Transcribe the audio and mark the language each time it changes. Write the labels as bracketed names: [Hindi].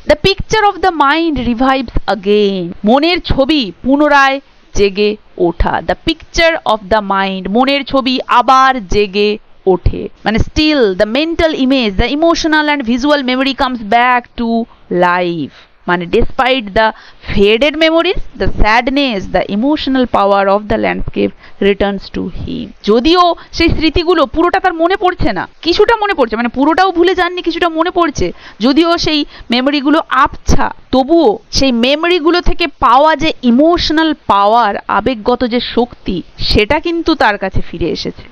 [English] the picture of the mind revives again, [Bangla] মনের ছবি পুনরায় জেগে ওঠা। [English] the picture of the mind, [Bangla] মনের ছবি আবার জেগে ওঠে, [English] মানে still the mental image, the emotional and visual memory comes back to life. মানে despite the faded memories, the sadness, the emotional power of the landscape returns to him. [Bangla] যদিও সেই স্মৃতিগুলো পুরোটা তার মনে পড়ছে না, কিছুটা মনে পড়ছে, মানে পুরোটাও ভুলে যাননি, কিছুটা মনে পড়ছে, যদিও সেই মেমোরিগুলো আবছা, তবুও সেই মেমোরিগুলো থেকে পাওয়া যে ইমোশনাল পাওয়ার, আবেগগত যে শক্তি, সেটা কিন্তু তার কাছে ফিরে এসেছে।